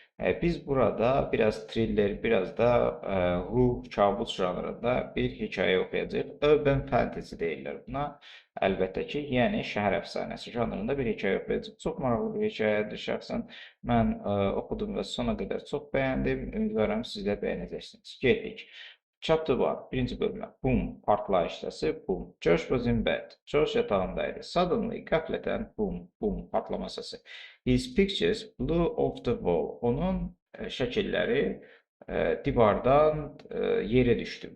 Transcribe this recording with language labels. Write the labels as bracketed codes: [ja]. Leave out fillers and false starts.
[az] Biz burada biraz thriller, biraz da ruh, kabus janrında bir hekayə oxuyacağıq. Urban fantasy deyirlər buna. Əlbəttə ki, yəni şəhər əfsanəsi janrında bir hekayə oxuyacağıq. Çox maraqlı bir hekayədir şəxsən. Mən oxudum və sona qədər çox bəyəndim. Ümidvaram siz də bəyənəcəksiniz. Getdik. Chapter 1, birinci bölümə. Boom, partlayış səsi, boom. [en] Josh was in bed. [az] Josh yatağındaydı. Suddenly, qəflətən, boom, boom, patlama səsi. [en] His pictures blew off the wall. [az] Onun şəkilləri divardan yerə düşdü.